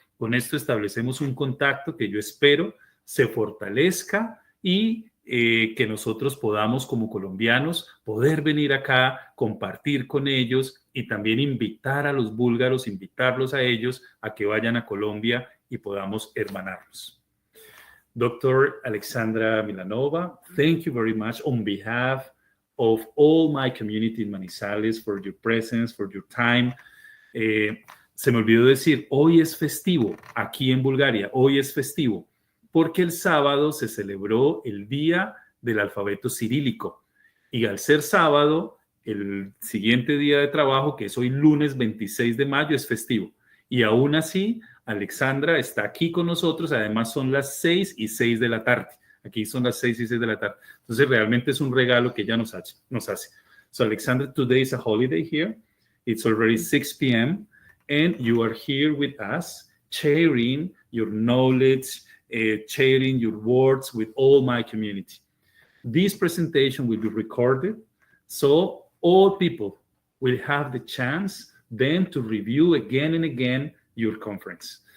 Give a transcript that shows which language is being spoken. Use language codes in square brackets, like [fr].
[es] Con esto establecemos un contacto que yo espero se fortalezca y que nosotros podamos como colombianos poder venir acá, compartir con ellos y también invitar a los búlgaros, invitarlos a ellos a que vayan a Colombia y podamos hermanarlos. [en] Dr. Alexandra Milanova, thank you very much on behalf of all my community in Manizales for your presence, for your time. [es] Se me olvidó decir, hoy es festivo aquí en Bulgaria, hoy es festivo, porque el sábado se celebró el Día del Alfabeto Cirílico. Y al ser sábado, el siguiente día de trabajo, que es hoy lunes 26 de mayo, es festivo. Y aún así, Alexandra está aquí con nosotros, además son las 6:06 de la tarde. Aquí son las 6:06 de la tarde. Entonces, realmente es un regalo que ella nos hace. [en] So, Alexandra, today is a holiday here. It's already 6 p.m. and you are here with us, sharing your knowledge, sharing your words with all my community. This presentation will be recorded, so all people will have the chance then to review again and again your conference.